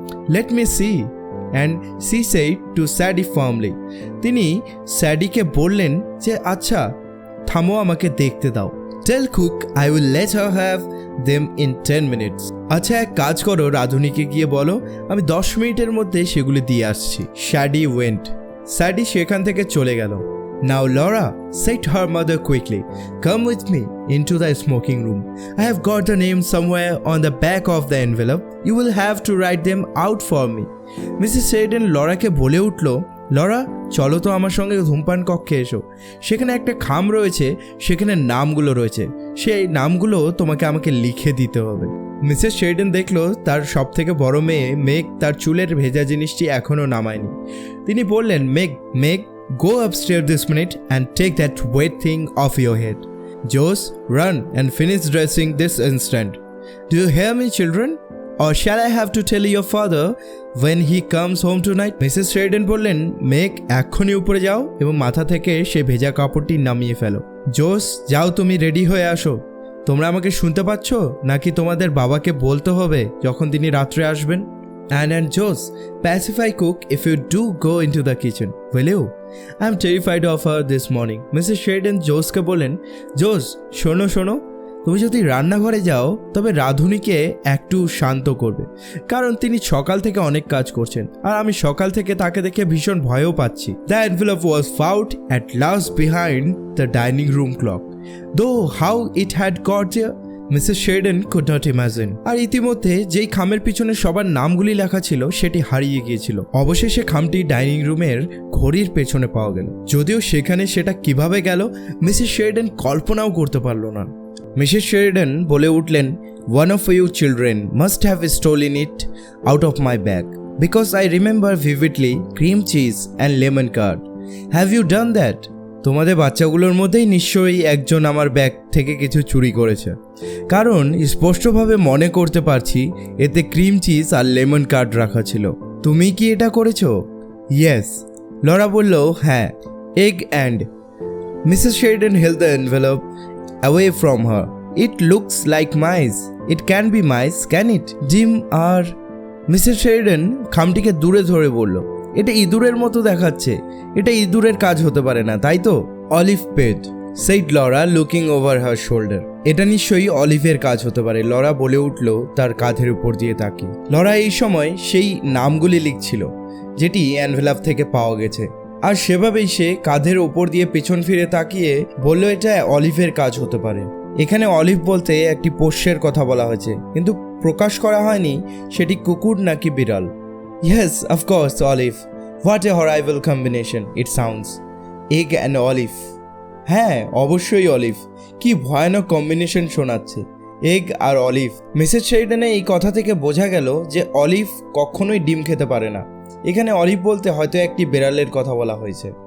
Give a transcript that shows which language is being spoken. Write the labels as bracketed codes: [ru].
[en] Let me see, and she said to Sadie firmly. [bn] তিনি স্যাডিকে বললেন যে, আচ্ছা থামো, আমাকে দেখতে দাও। [en] Tell cook I will let her have them in 10 minutes. [bn] আচ্ছা এক কাজ করো, রাধুনিকে গিয়ে বলো আমি 10 মিনিটের মধ্যে সেগুলি দিয়ে আসছি। [en] Sadie went. [bn] স্যাডি সেখান থেকে চলে গেল। [en] Now Laura, said her mother quickly, come with me into the smoking room. I have got the names somewhere on the back of the envelope. You will have to write them out for me. Mrs. [bn] Sheridan লরাকে বলে উঠল, Laura চলো তো আমার সঙ্গে ধূমপান কক্ষে এসো। সেখানে একটা খাম রয়েছে, সেখানে নামগুলো রয়েছে, সেই নামগুলো তোমাকে আমাকে লিখে দিতে হবে। মিসেস শেরিডেন দেখলো তার সব থেকে বড় মেয়ে মেগ তার চুলের ভেজা জিনিসটি এখনও নামায়নি। তিনি বললেন, [en] Meg go upstairs this minute and take that wet thing off your head. Jose, run and finish dressing this instant. Do you hear me, children? or shall I have to tell your father when he comes home tonight? [bn] Mrs Sheridan বললেন, মেঘ এক্ষুনি উপরে যাও এবং মাথা থেকে সে ভেজা কাপড়টি নামিয়ে ফেলো। জোস, যাও, তুমি রেডি হয়ে আসো। তোমরা আমাকে শুনতে পাচ্ছ নাকি তোমাদের বাবাকে বলতে হবে যখন তিনি রাত্রে আসবেন? [en] And Jose, pacify cook if you do go into the kitchen, will you? I'm terrified of her this morning. Mrs. [bn] Sheridan জোসকে বলেন, জোস, শোনো শোনো, তুমি যদি রান্নাঘরে যাও তবে রাধুনিকে একটু শান্ত করবে, কারণ তিনি সকাল থেকে অনেক কাজ করছেন আর আমি সকাল থেকে তাকে দেখে ভীষণ ভয়ও পাচ্ছি। [en] The envelope was found at last behind the dining room clock, though how it had got there Mrs Sheridan could not imagine. [bn] আর ইতিমধ্যে যেই খামের পিছনে সবার নামগুলি লেখা ছিল সেটি হারিয়ে গিয়েছিল। অবশেষে খামটি ডাইনিং রুমের ঘড়ির পেছনে পাওয়া গেল, যদিও সেখানে সেটা কিভাবে গেল মিসেস শেরিডান কল্পনাও করতে পারল না। মিসেস শেরিডান বলে উঠলেন, [en] one of you children must have stolen it out of my bag because I remember vividly cream cheese and lemon curd. Have you done that? [bn] তোমাদের বাচ্চাগুলোর মধ্যেই নিশ্চয়ই একজন আমার ব্যাগ থেকে কিছু চুরি করেছে, কারণ স্পষ্টভাবে মনে করতে পারছি এতে ক্রিম চিজ আর লেমন কার্ড রাখা ছিল। তুমি কি এটা করেছো? [en] yes, [bn] লরা বলল, হ্যাঁ। [en] Egg and Mrs Sheridan held the envelope away from her. It looks like mice. It can be mice, can it? [bn] ডিম আর মিসেস শেরিডান খামটিকে দূরে ধরে বলল, এটা ইঁদুরের মতো দেখাচ্ছে, এটা ইঁদুরের কাজ হতে পারে না, তাই তো? [en] Olive পেড, said Laura looking over her shoulder. [bn] এটা নিশ্চয়ই অলিভের কাজ হতে পারে, লরা বলে উঠল তার কাঁধের উপর দিয়ে তাকিয়ে। লরা এই সময় সেই নামগুলি লিখছিল যেটি এনভেলপ থেকে পাওয়া গেছে, আর সেভাবেই সে কাঁধের ওপর দিয়ে পেছন ফিরে তাকিয়ে বলল, এটা অলিভের কাজ হতে পারে। এখানে অলিভ বলতে একটি পোষ্যের কথা বলা হয়েছে, কিন্তু প্রকাশ করা হয়নি সেটি কুকুর নাকি বিড়াল। [en] Yes, of course, olive. What a horrible combination it sounds. Egg and olive. [bn] হ্যাঁ, অবশ্যই অলিভ। কি ভয়ানক কম্বিনেশন শোনাচ্ছে, এগ আর অলিভ। মিসেস শেরিডানের এই কথা থেকে বোঝা গেল যে অলিভ কখনোই ডিম খেতে পারে না। এখানে অলিভ বলতে হয়তো একটি বিড়ালের কথা বলা হয়েছে।